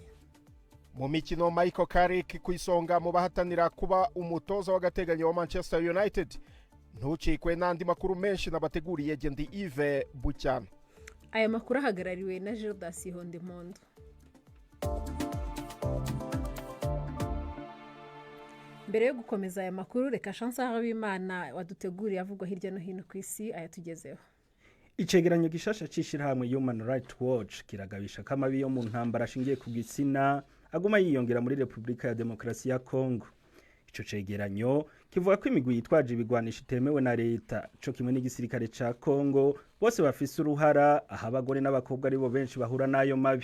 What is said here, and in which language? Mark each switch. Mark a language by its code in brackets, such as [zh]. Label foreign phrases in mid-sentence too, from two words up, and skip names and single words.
[rw] Mu mikino Michael Carrick ku isonga mu bahatanira kuba umutoza w'agateganyo wa Manchester United. Ntucikwe n'andi makuru menshi nabateguriye Gendi Yves Bucyana. Aya makuru ahagarariwe na Gildas Hondimpondo. Mbere yo gukomeza aya makuru reka Chance Habimana waduteguriye avugwa hirya no hino ku isi ayatugezeho. [rn] Icegeranyo gishasha cishirahamwe Human Rights Watch kiragabisha kamabi yo mu ntambara ashingiye ku gitsina aguma yiyongera muri Republika ya Demokarasi ya Kongo. Ico cegeranyo kivuga ko imigwi yitwaje ibigwanisha itemewe na leta co kimwe n'igisirikare ca Kongo bose bafise uruhara aho abagore n'abakobwa aribo benshi bahura nayo mabi.